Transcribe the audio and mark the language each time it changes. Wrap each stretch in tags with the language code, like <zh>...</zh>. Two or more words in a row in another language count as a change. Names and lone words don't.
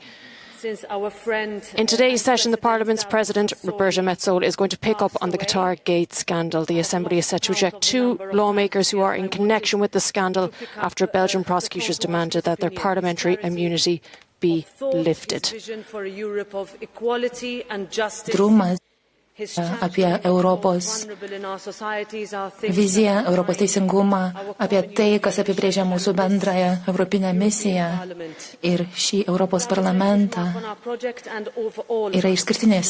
<en>In today's session, the Parliament's President Roberta Metsola is going to pick up on the Qatar Gate scandal. The Assembly is set to eject two lawmakers who are in connection with the scandal after Belgian prosecutors demanded that their parliamentary immunity be lifted.</en> <lt>Apie Europos viziją, Europos teisingumą, apie tai, kas apibrėžia mūsų bendrąją europinę misiją ir šį Europos parlamentą yra išskirtinės.</lt>